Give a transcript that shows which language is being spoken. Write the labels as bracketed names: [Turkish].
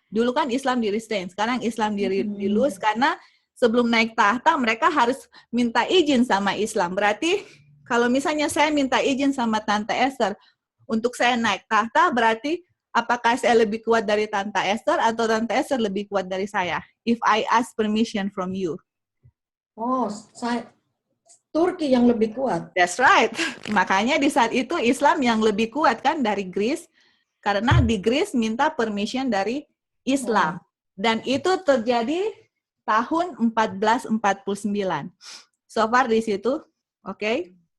[Indonesian] Dulu kan Islam di-restrain, sekarang Islam di-loose karena sebelum naik tahta mereka harus minta izin sama Islam. Berarti kalau misalnya saya minta izin sama Tante Esther untuk saya naik tahta, berarti apakah saya lebih kuat dari Tante Esther atau Tante Esther lebih kuat dari saya? [English] If I ask permission from you. [Indonesian] Oh, Turki yang lebih kuat. [English] That's right. [Indonesian] Makanya di saat itu Islam yang lebih kuat kan dari Greece. Karena di Greece minta permission dari Islam. Dan itu terjadi tahun 1449. [English] So far [Indonesian] di situ, oke?